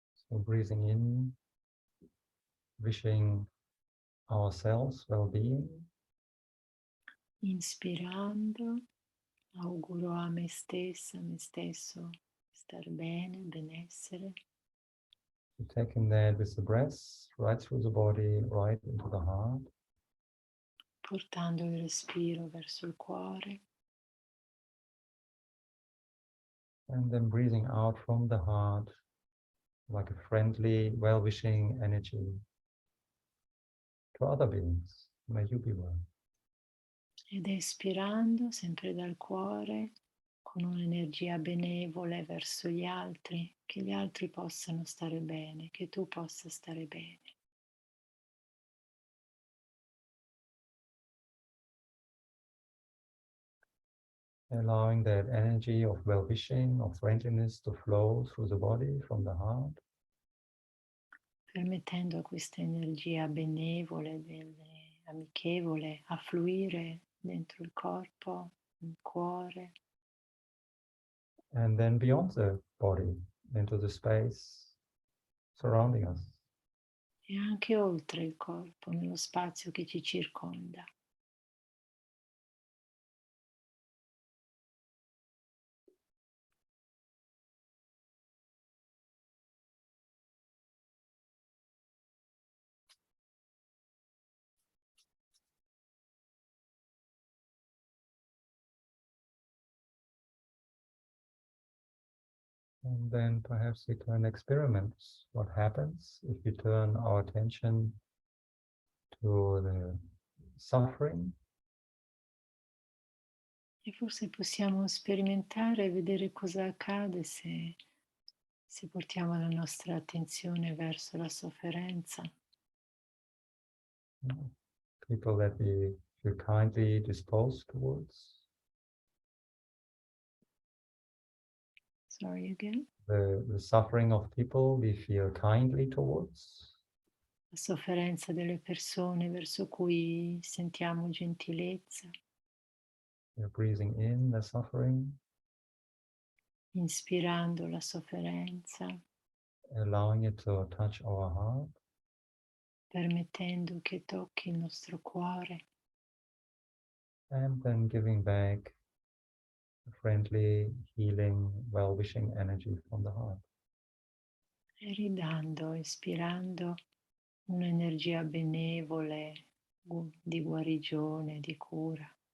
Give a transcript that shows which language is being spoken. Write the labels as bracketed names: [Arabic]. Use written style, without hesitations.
[English] So breathing in, wishing ourselves well-being. [Italian] Inspirando, auguro a me stessa, a me stesso, star bene, benessere. [English] So taking that with the breath, right through the body, right into the heart. [Italian] Portando il respiro verso il cuore. [English] And then breathing out from the heart like a friendly, well-wishing energy to other beings. May you be well. [Italian] Ed espirando sempre dal cuore con un'energia benevole verso gli altri, che gli altri possano stare bene, che tu possa stare bene. [English] allowing that energy of well-wishing, of friendliness to flow through the body from the heart. [Italian] Permettendo a questa energia benevole, amichevole, a fluire dentro il corpo, il cuore. [English] And then beyond the body, into the space surrounding us. [Italian] E anche oltre il corpo, nello spazio che ci circonda. [English] And then perhaps we can experiment what happens if we turn our attention to the suffering. [Italian] E forse possiamo sperimentare e vedere cosa accade se portiamo la nostra attenzione verso la sofferenza. [English] People that we feel kindly disposed towards. Sorry again. The suffering of people we feel kindly towards. [Italian] La sofferenza delle persone verso cui sentiamo gentilezza. [English] We're breathing in the suffering. [Italian] Inspirando la sofferenza. [English] Allowing it to touch our heart. [Italian] Permettendo che tocchi il nostro cuore. [English] And then giving back friendly, healing, well-wishing energy from the heart. [Italian] E ridando, ispirando un'energia benevole, di guarigione, di cura.